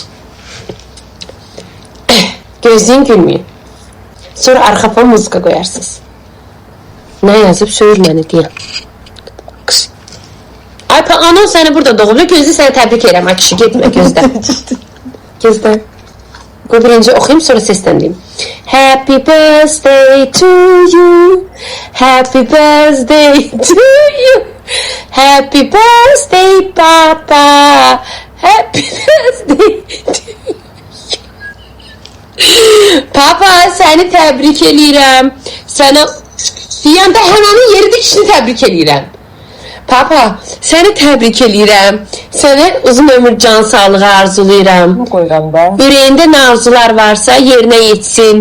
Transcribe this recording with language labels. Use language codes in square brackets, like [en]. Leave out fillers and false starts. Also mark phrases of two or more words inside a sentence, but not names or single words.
[az] Gözləyin gülməyin. Sonra arxa fon muzika qoyarsınız. Nə yazıb, söyür məni deyəm. Ay, anan səni burada doğub, gözlə səni təbrik edirəm, ay kişi, getmə, gözlə. Gözlə. Qoy birinci oxuyayım, sonra səsləndim. [en] Happy birthday to you. Happy birthday to you. Happy birthday papa. Happy birthday to you. [az] Papa, səni təbrik eləyirəm. Sənə deyəndə həmənin yeridir kişini təbrik eləyirəm. Papa, səni təbrik eləyirəm. Sənə uzun ömür can sağlığı arzulayıram. Qoyuram da. Ürəyində nə arzular varsa yerinə yetsin.